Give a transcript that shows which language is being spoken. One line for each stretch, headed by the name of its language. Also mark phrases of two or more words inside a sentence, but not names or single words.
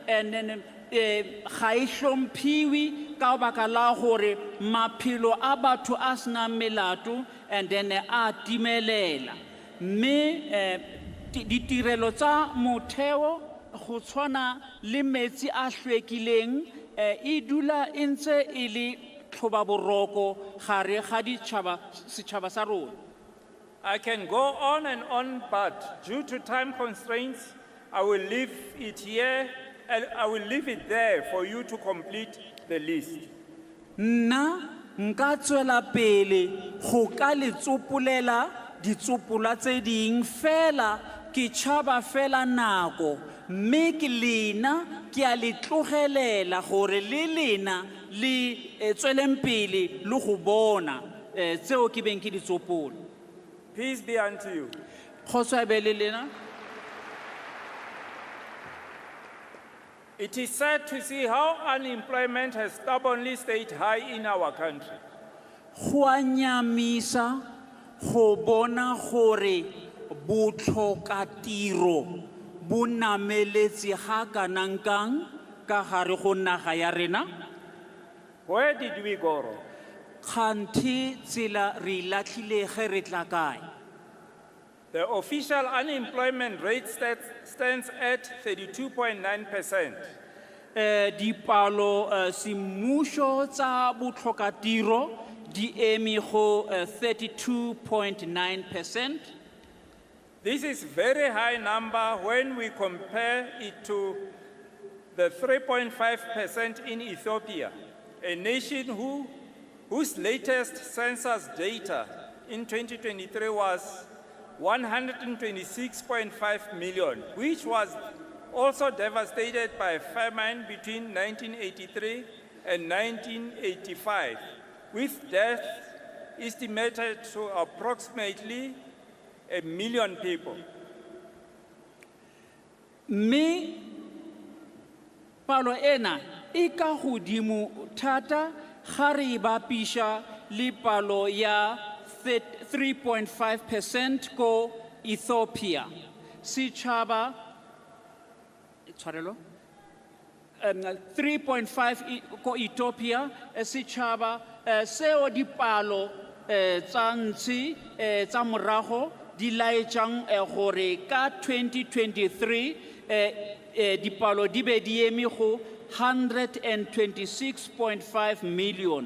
Northern Sotho: ga e hlomphiwe ka baka la gore maphelo a batho a sena melato
English: and then
Northern Sotho: a timelela mme ditirelo tsa motheo go tshwana le metsi a hlwekileng e dula e ntse e le tlhobaboroko gare ga setšhaba sa rona.
English: I can go on and on, but due to time constraints, I will leave it here and I will leave it there for you to complete the list.
Northern Sotho: Nna nka tswela pele go ka le tsopolela ditsopola tse ding fela ke tšhaba fela nako mme ke lena ke a le tlogelela gore le lena le tsweleng pele le go bona tseo ke beng ke di tsopola.
English: Peace be unto you.
Northern Sotho: Kgotso e be le lena.
English: It is sad to see how unemployment has stubbornly stayed high in our country.
Northern Sotho: Go a nyamisa go bona gore botlhokatiro bo nameletse ga kanankang ka gare go naga ya rena.
English: Where did we go wrong?
Northern Sotho: Kganthe tsela re latlhile ge re tla kae.
English: The official unemployment rate stands at 32.9%.
Northern Sotho: Dipalo semmušo tsa botlhokatiro di eme go 32.9%.
English: This is a very high number when we compare it to the 3.5% in Ethiopia, a nation whose latest census data in 2023 was 126.5 million, which was also devastated by famine between 1983 and 1985, with deaths estimated to approximately 1 million people.
Northern Sotho: mme palo ena e ka godimo thata ga re e bapisha le palo ya 3.5% ko Ethiopia. Setšhaba, tshwarelo, 3.5 ko Ethiopia, setšhaba seo dipalo tsa ntshi tsa morago di laetšang gore ka 2023 dipalo di be di eme go 126.5 million.